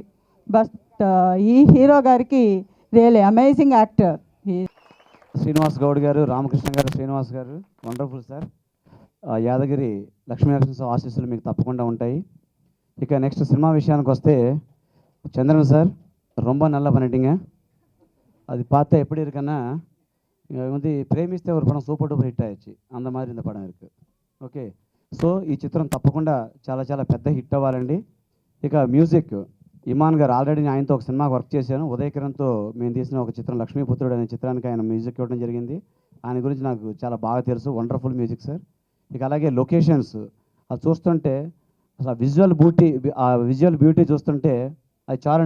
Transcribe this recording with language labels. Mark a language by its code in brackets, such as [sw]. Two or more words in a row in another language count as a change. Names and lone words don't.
[te] బట్ ఈ హీరో గారికి [en] really amazing actor. [te] శ్రీనివాస్ గౌడ్ గారు, రామకృష్ణ గారు, శ్రీనివాస్ గారు [en] wonderful sir. [te] యాదగిరి లక్ష్మీనరసింహ ఆశీస్సులు మీకు తప్పకుండా ఉంటాయి. ఇక నెక్స్ట్ సినిమా విషయానికి వస్తే, చంద్రన్ సార్ [ta] ரொம்ப நல்லா பண்ணிட்டீங்க. அது பார்த்தா எப்படி இருக்குன்னா, வந்து பிரேமிஸ்தே ஒரு படம் [en] super duper hit [ta] ஆயிடுச்சு, அந்த மாதிரி இந்த படம் இருக்குது. [en] okay, so [te] ఈ చిత్రం తప్పకుండా చాలా చాలా పెద్ద హిట్ అవ్వాలండి. ఇక మ్యూజిక్ ఇమాన్ గారు, ఆల్రెడీ నేను ఆయనతో ఒక సినిమాకి వర్క్ చేశాను. ఉదయ్ కిరణ్తో మేము తీసిన ఒక చిత్రం లక్ష్మీపుత్రుడు అనే చిత్రానికి ఆయన మ్యూజిక్ ఇవ్వడం జరిగింది. ఆయన గురించి నాకు చాలా బాగా తెలుసు. [en] wonderful music sir. [te] ఇక అలాగే లొకేషన్స్ అది చూస్తుంటే అసలు ఆ [en] visual beauty [te] చూస్తుంటే అది చాలండి.